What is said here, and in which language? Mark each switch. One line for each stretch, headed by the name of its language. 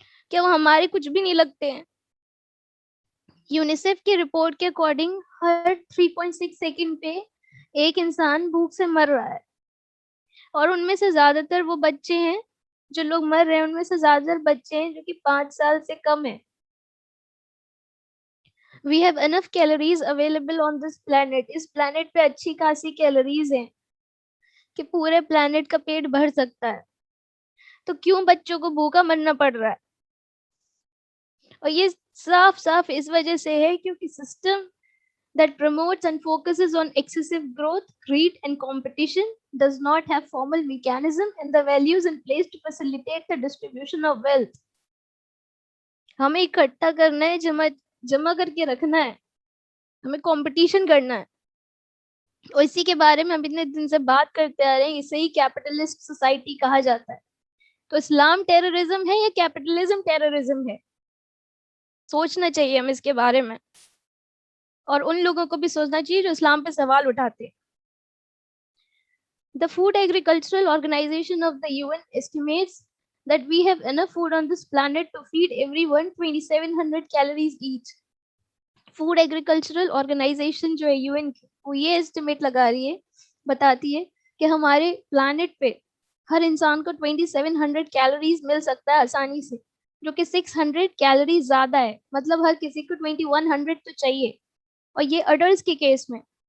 Hindi: क्या वो हमारे कुछ भी नहीं लगते हैं? यूनिसेफ की रिपोर्ट के अकॉर्डिंग हर 3.6 सेकंड पे एक इंसान भूख से मर रहा है। और उनमें से ज़्यादातर वो बच्चे हैं, जो लोग मर रहे हैं उनमें से ज़्यादातर बच्चे हैं जो कि 5 साल से कम हैं।
English: We have enough calories available on this planet.
Hindi: इस planet पे अच्छी खासी कैलोरीज हैं कि पूरे planet का पेट भर सकता है। तो क्यों बच्चों को भूखा मरना पड़ रहा है? और ये साफ-साफ इस वजह से है क्योंकि system
English: that promotes and focuses on excessive growth, greed and competition does not have formal mechanism and the values in place to facilitate the distribution of wealth.
Hindi: हमें इकट्ठा करना है, जमा करके रखना है, हमें कंपटीशन करना है। और इसी के बारे में हम इतने दिन से बात करते आ रहे हैं, इसे ही कैपिटलिस्ट सोसाइटी कहा जाता है। तो इस्लाम टेररिज्म है या कैपिटलिज्म टेररिज्म है? सोचना चाहिए हमें इसके बारे में। और उन लोगों को भी सोचना चाहिए जो इस्लाम पे सवाल उठाते हैं।
English: The Food Agricultural Organization of the UN estimates that we have enough food on this planet to feed everyone 2700 calories each.
Hindi: Food agricultural organisation जो है यूएन की, वो ये एस्टिमेट लगा रही है, बताती है कि हमारे प्लैनेट पे हर इंसान को 2700 कैलोरीज मिल सकता है आसानी से, जो कि 600 कैलोरीज ज़्यादा है। मतलब हर किसी को 2100 तो चाहिए, और ये अडल्ट्स के केस में।